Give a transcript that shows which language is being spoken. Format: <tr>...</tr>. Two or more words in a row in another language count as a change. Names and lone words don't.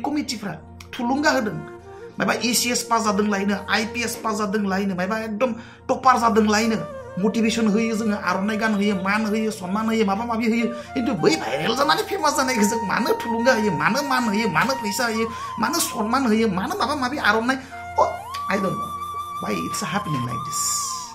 <brx>कमिटिफ्रा थुलुंगा होदों माबा ECS पास जादों लायनो IPS पास जादों लायनो माबा एकदम टपार जादों लायनो मटिभेसन होयो जोङो आर'नाइ गान होयो मान होयो सन्मान होयो माबा माबि होयो खिन्थु बै भाइरेल जानानै फेमास जानायखौ जों मानो थुलुंगा होयो मानो मान होयो मानो फैसा होयो मानो सन्मान होयो मानो माबा माबि आर'नाइ</brx> <en>I don't know why it's happening like this.</en>